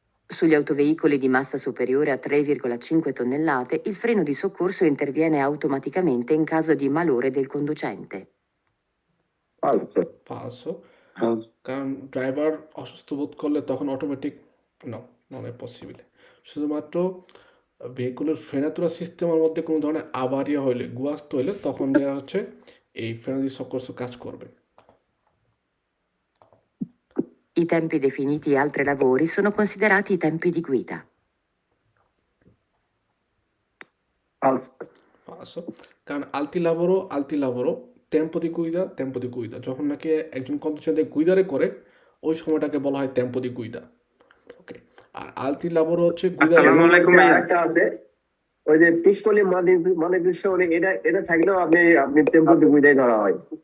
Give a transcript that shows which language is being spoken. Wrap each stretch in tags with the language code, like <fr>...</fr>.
<it>Sugli autoveicoli di massa superiore a 3,5 tonnellate il freno di soccorso interviene automaticamente in caso di malore del conducente. Falso. Falso. Falso.</it> <bn>কারণ driver অসুস্থ বোধ করলে তখন automatic</bn> <it>নন পসিবল।</it> <bn>শুধুমাত্র ভেহিকুলের ফ্রেনাতুরা সিস্টেমের মধ্যে কোনো ধরনের আবারিয়া হইলে, গুয়াস্ত হইলে তখন দেওয়া হচ্ছে এই ফ্রেনারি সকর্স কাজ করবে।</bn> <it>I tempi definiti altri lavori sono considerati i tempi di guida. Falso. Falso.</it> <bn>কারণ আলতি লাভরও টেম্পো দি গুইদা, যখন নাকি একজন কন্ডিশনে গুইদারে করে ওই সময়টাকে বলা হয় টেম্পো দি গুইদা। ওকে, আর আলতি লাভরও হচ্ছে গুইদারে। আসসালামু আলাইকুম ভাইয়া। একটা আছে, ওই যে পিসকলি মানে দৃশ্য, এটা এটা থাকলেও আপনি আপনি টেম্পো দুইটাই ধরা হয়।</bn>